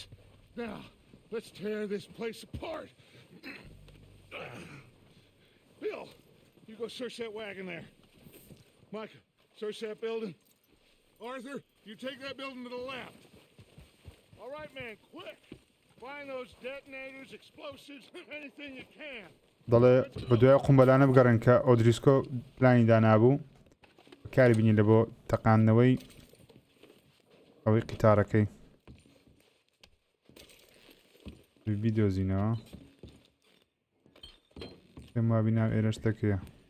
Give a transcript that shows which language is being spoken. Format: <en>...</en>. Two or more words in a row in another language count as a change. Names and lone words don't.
<en>Now, let's tear this place apart. Bill, you go search that wagon there. Micah, search that building. Arthur, you take that building to the left. All right, man, quick. Find those detonators, explosives, anything you can.</en> <ckb>دەڵێ بە دوای قومبەلانە بگەڕن کە ئۆدریسکۆ پلانی دانابوو کاری بینی لە بۆ تەقاندنەوەی ئەوەی قیتارەکەی بیدۆزینەوە پێم وابینام ئێرە شتەکەیە</ckb>